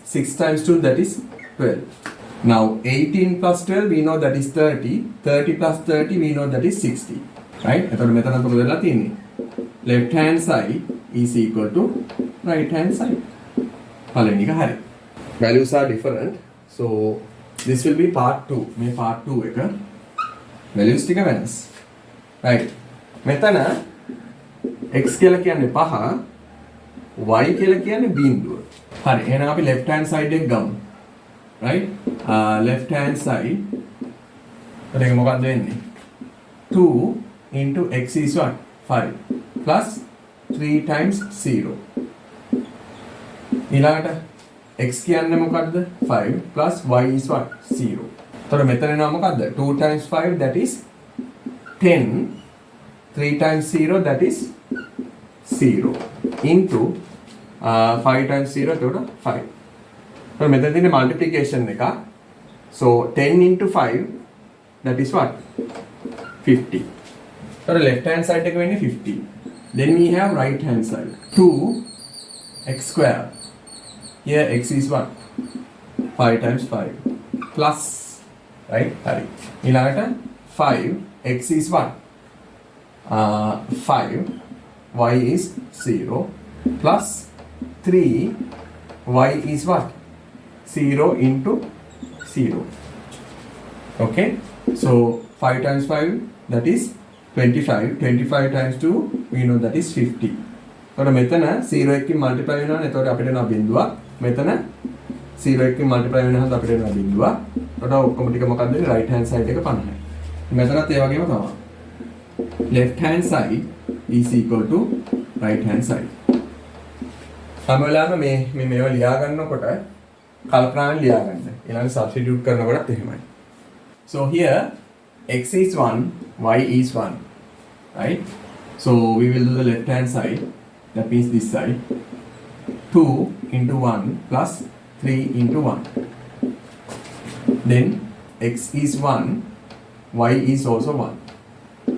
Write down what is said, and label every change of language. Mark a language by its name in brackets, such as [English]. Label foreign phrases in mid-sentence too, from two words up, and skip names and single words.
[English] 6 times 2, that is 12. Now 18 plus 12, we know that is 30. 30 plus 30, we know that is 60. Right? Left hand side is equal to right hand side. Values are different. So this will be part 2. May part 2 [Sinhala] එක values ටික වෙනස්. Right. මෙතන x කියලා කියන්නේ 5, y කියලා කියන්නේ බිඳුව. හරි. එහෙනම් අපි [English] left hand side [Sinhala] එක ගමු. [English] Right? Left hand side. [Sinhala] ඒක මොකක්ද වෙන්නේ? [English] 2 into x is what? 5 plus 3 times 0. [Sinhala] ඊළඟට x කියන්නේ මොකක්ද? [English] 5 plus y is what? 0. [Sinhala] එතකොට මෙතන එනවා මොකක්ද? [English] 2 times 5, that is 10. 3 times 0, that is 0. Into 5 times 0, [Sinhala] එතකොට 5. එතකොට මෙතන තියෙන multiplication එක. [English] So 10 into 5, that is what? 50. So left hand side [Sinhala] එක වෙන්නේ [English] 50. Then we have right hand side. 2 x square. Here x is what? 5 times 5 plus, right? Hari. ඊළඟට 5 x is what? 5 y is 0 plus 3 y is what? 0 into 0. Okay? So 5 times 5, that is 25. 25 times 2, we know that is 50. [Sinhala] එතකොට මෙතන 0 එකකින් multiply වෙනවනේ. එතකොට අපිට එනවා බිඳුවක්. මෙතන 0 එකකින් multiply වෙනහම අපිට එනවා බිඳුවක්. එතකොට ඔක්කොම ටික මොකක්ද වෙන්නේ? [English] right hand side [Sinhala] එක 50යි. මෙතනත් ඒ වගේම තමයි. [English] left hand side is equal to right hand side. [Sinhala] හැම වෙලාවෙම මේවා ලියා ගන්නකොට කල්පනාවෙන් ලියා ගන්න. ඊළඟ substitute කරනකොටත් එහෙමයි. [English] So here x is 1, y is 1. Right? So we will do the left hand side. That means this side. 2 into 1 plus 3 into 1. Then x is 1, y is also 1.